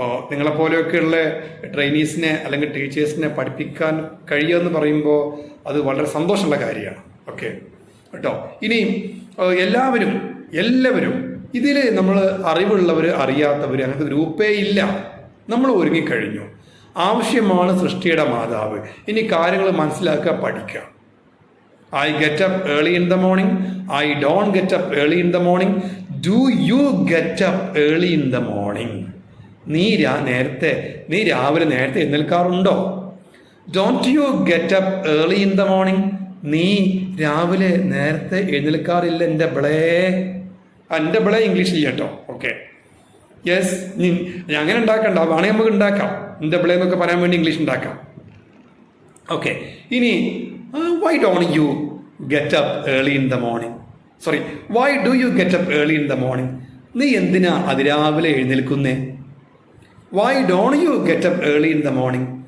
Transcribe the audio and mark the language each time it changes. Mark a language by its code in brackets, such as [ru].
[ml] നിങ്ങളെപ്പോലെയൊക്കെയുള്ള ട്രെയിനീസിനെ അല്ലെങ്കിൽ ടീച്ചേഴ്സിനെ പഠിപ്പിക്കാൻ കഴിയുമെന്ന് പറയുമ്പോൾ അത് വളരെ സന്തോഷമുള്ള കാര്യമാണ്. ഓക്കെ കേട്ടോ. ഇനിയും എല്ലാവരും ഇതിൽ നമ്മൾ അറിവുള്ളവർ അറിയാത്തവർ അങ്ങനത്തെ ഗ്രൂപ്പേ ഇല്ല. നമ്മൾ ഒരുങ്ങിക്കഴിഞ്ഞു. ആവശ്യമാണ് സൃഷ്ടിയുടെ മാതാവ്. ഇനി കാര്യങ്ങൾ മനസ്സിലാക്കുക, പഠിക്കുക. [en] I get up early in the morning. I don't get up early in the morning. Do you get up early in the morning? [ml] നീ രാവിലെ നേരത്തെ എഴുന്നേൽക്കാറുണ്ടോ? [en] Don't you get up early in the morning? [ml] നീ രാവിലെ നേരത്തെ എഴുന്നേൽക്കാറില്ല എൻ്റെ ബിളേ ഇംഗ്ലീഷിൽ കേട്ടോ. Okay, yes. അങ്ങനെ ഉണ്ടാക്കണ്ട, വേണമെങ്കിൽ നമുക്ക് ഉണ്ടാക്കാം. എൻ്റെ ബിളേ എന്നൊക്കെ പറയാൻ വേണ്ടി ഇംഗ്ലീഷ് ഉണ്ടാക്കാം. [en] Okay, ഇനി why don't you get up early in the morning? Why do you get up early in the morning? [ml] നീ എന്തിനാ അതിരാവിലെ എഴുന്നേൽക്കുന്നേ? [en] Why don't you get up early in the morning?